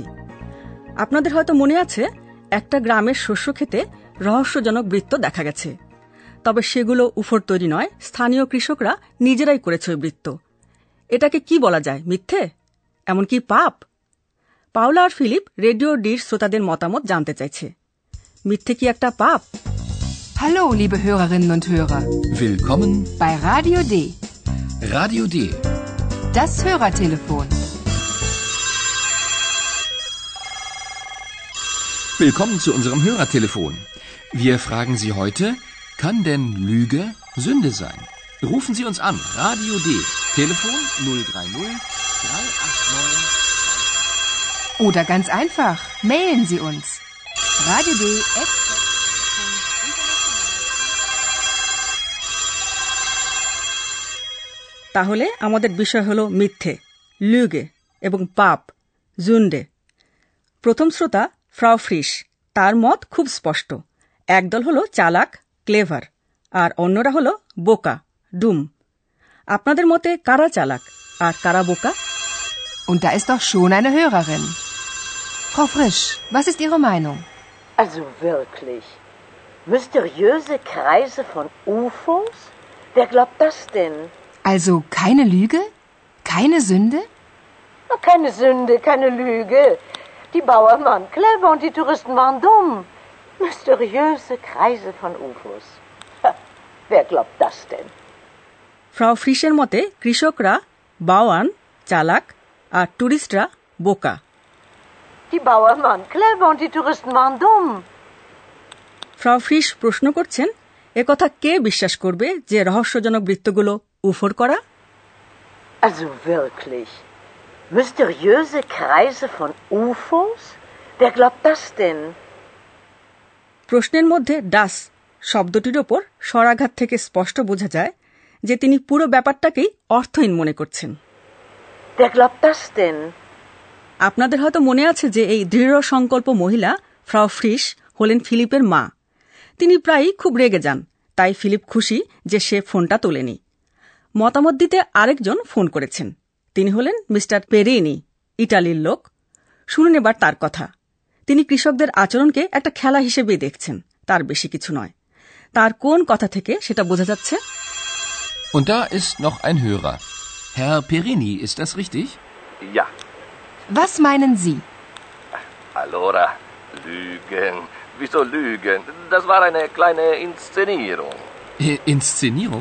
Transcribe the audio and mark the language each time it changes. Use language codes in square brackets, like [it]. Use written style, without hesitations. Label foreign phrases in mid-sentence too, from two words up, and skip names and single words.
[bn] আপনাদের হয়তো মনে আছে, একটা গ্রামের শস্য ক্ষেতে রহস্যজনক বৃত্ত দেখা গেছে। তবে সেগুলো উফর তৈরি নয়, স্থানীয় কৃষকরা নিজেরাই করেছে ওই বৃত্ত। এটাকে কি বলা যায়? মিথ্যে? এমনকি পাপ? পাওলা আর ফিলিপ রেডিও ডির শ্রোতাদের মতামত জানতে চাইছে। মিথ্যে কি একটা পাপ? [de] Hallo, liebe Hörerinnen und Hörer. Willkommen bei Radio D. Radio D. Das Hörertelefon. Willkommen zu unserem Hörertelefon. Wir fragen Sie heute, kann denn Lüge Sünde sein? Rufen Sie uns an. Radio D. Telefon 030 389. Oder ganz einfach, mailen Sie uns. Radio D. [bn] তাহলে আমাদের বিষয় হলো মিথ্যে, লুগে, এবং পাপ, জুন্ডে। প্রথম শ্রোতা ফ্রাউ ফ্রিশ, তার মত খুব স্পষ্ট। একদল হলো চালাক, ক্লেভার, আর অন্যরা হলো বোকা, ডুম। আপনাদের মতে কারা চালাক আর কারা বোকা? [de] Und da ist doch schon eine Hörerin. Frau Frisch, was ist Ihre Meinung? Also wirklich, mysteriöse Kreise von UFOs? Wer glaubt das denn? Also keine Lüge? Keine Sünde? Keine Sünde, keine Lüge. Die Bauern waren clever und die Touristen waren dumm. Mysteriöse Kreise von UFOs. Wer glaubt das denn? [bn] ফ্রাউ ফ্রিশের মতে কৃষকরা বাওয়ান, চালাক, আর টুরিস্টরা বোকা। [de] Die Bauern waren clever und die Touristen waren dumm. [bn] ফ্রাউ ফ্রিশ প্রশ্ন করছেন, একথা কে বিশ্বাস করবে যে রহস্যজনক বৃত্তগুলো উফর করা? [de] Also wirklich, mysteriöse Kreise von UFOs? Wer glaubt das denn? [bn] প্রশ্নের মধ্যে ডাস শব্দটির ওপর স্বরাঘাত থেকে স্পষ্ট বোঝা যায় যে তিনি পুরো ব্যাপারটাকেই অর্থহীন মনে করছেন। [de] Wer glaubt das denn? [bn] আপনাদের হয়তো মনে আছে যে এই দৃঢ় সংকল্প মহিলা ফ্রাউ ফ্রিশ হলেন ফিলিপের মা। তিনি প্রায়ই খুব রেগে যান, তাই ফিলিপ খুশি যে সে ফোনটা তোলেনি। মতামত দিতে আরেকজন ফোন করেছেন। তিনি হলেন মিস্টার পেরিনি, ইটালির লোক। শুনুন এবার তার কথা। তিনি কৃষকদের আচরণকে একটা খেলা হিসেবেই দেখছেন, তার বেশি কিছু নয়। তার কোন কথা থেকে সেটা বোঝা যাচ্ছে? [de] Und da ist noch ein Hörer. Herr Perini, ist das richtig? Ja. Was meinen Sie? Allora, Lügen. Wieso Lügen? Das war eine kleine Inszenierung. Inszenierung?